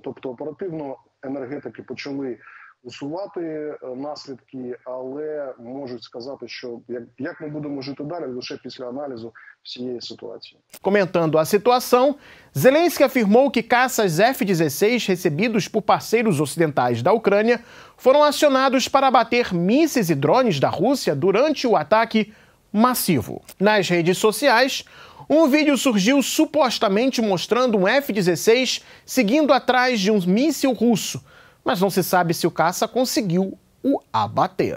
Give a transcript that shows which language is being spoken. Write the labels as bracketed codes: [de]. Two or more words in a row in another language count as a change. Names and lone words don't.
[uk] Тобто оперативно енергетики почали усувати наслідки, але можуть сказати, що як ми будемо жити далі, лише після аналізу всієї ситуації. [pt] Comentando a situação, Zelensky afirmou que caças F-16 recebidos por parceiros ocidentais da Ucrânia foram acionados para abater mísseis e drones da Rússia durante o ataque massivo. Nas redes sociais, um vídeo surgiu supostamente mostrando um F-16 seguindo atrás de um míssil russo, mas não se sabe se o caça conseguiu o abater.